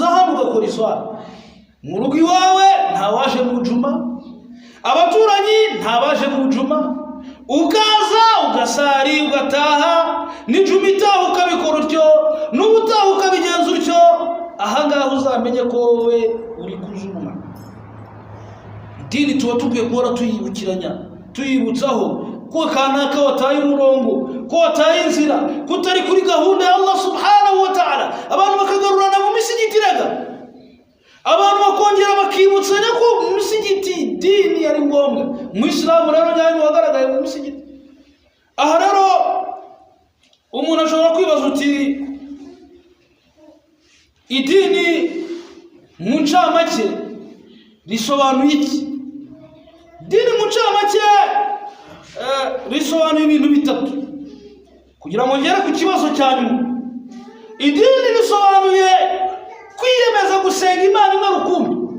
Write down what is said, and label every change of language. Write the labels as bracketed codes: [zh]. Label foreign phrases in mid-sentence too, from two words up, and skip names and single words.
[rw] hano ugakora iswara mu rugo iwawe ntawaje mu juma abaturanyi ntabaje mu juma ukaza ugasari ugataha n'ijuma itaha ukabikora utyo n'ubutaha ukabigenza utyo ahangaha uzamenye ko wowe uri kujuma idini tuba tukwiye guhora tuyibukiranya tuyibutsaho ko kanaka wataye umurongo ko wataye inzira kutari kuri gahunda ya [ar] الله سبحانه وتعالى [rw] abantu bakagarurana mu misigiti rega abantu bakongera bakibutsanya ko mu misigiti dini yari ngombwa mu Islam rero nyine wagaragaye mu misigiti aha rero umuntu ashobora kwibaza uti idini mu ncamake risobanuye iki dini mu ncamake risobanuye ibintu bitatu kugira ngo ngere ku kibazo cya nyuma idini risobanuye kwiyemeza gusenga Imana imwe rukumbi.